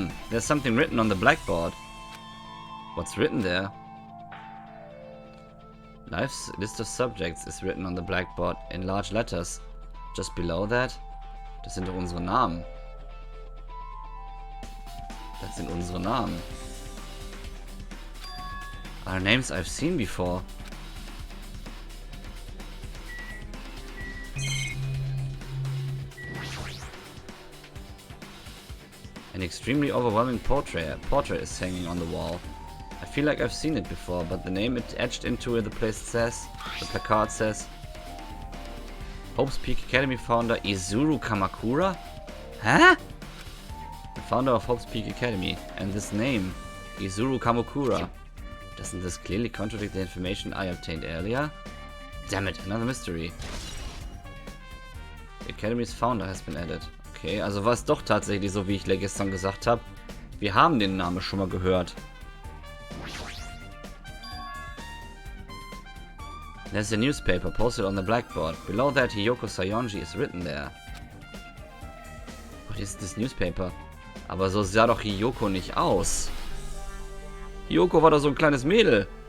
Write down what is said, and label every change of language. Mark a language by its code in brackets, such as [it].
[en] There's something written on the blackboard. What's written there? Life's list of subjects is written on the blackboard in large letters. Just below that, [de] das sind doch unsere Namen. Das sind unsere Namen. [en] Are names I've seen before. An extremely overwhelming portrait is hanging on the wall. I feel like I've seen it before, but the name it etched into the placard says Hope's Peak Academy founder Izuru Kamakura? Huh? The founder of Hope's Peak Academy, and this name, Izuru Kamakura. Doesn't this clearly contradict the information I obtained earlier? Damn it, another mystery. The Academy's founder has been added. [de] Okay, also war es doch tatsächlich so, wie ich gestern gesagt habe. Wir haben den Namen schon mal gehört. [en] There's a newspaper posted on the blackboard. Below that, Hiyoko Sayonji is written there. What is this newspaper? [de] Aber so sah doch Hiyoko nicht aus. Hiyoko war doch so ein kleines Mädel.